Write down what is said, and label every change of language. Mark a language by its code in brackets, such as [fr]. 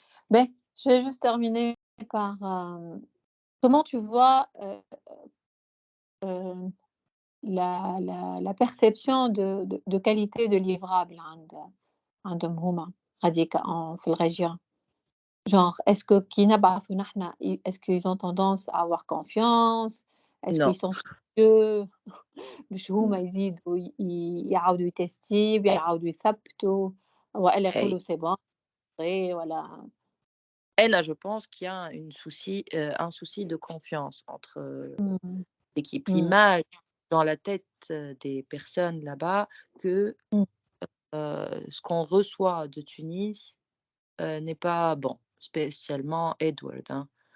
[fr] Beh, je vais juste terminer par, comment tu vois, hem, la perception de qualité de livrable [ar] عندهم هُم غاديكا في الrégion؟ [fr] Genre, est-ce que [ar] كي نبعثوا نحنا [fr] est-ce qu'ils ont tendance à avoir confiance? Est-ce Non. qu'ils sont soucieux [ar] باش هُما يزيدوا يعاودوا يتيستيو يعاودوا يثبتوا والا Hey. يقولوا [fr] c'est bon après [ar] والّا [fr] Et là, je pense qu'il y a un souci de confiance entre, إمم. l'équipe. إمم. L'image dans la tête, des personnes là-bas que, Mmh. ce qu'on reçoit de Tunis, n'est pas bon, spécialement Edward, hein.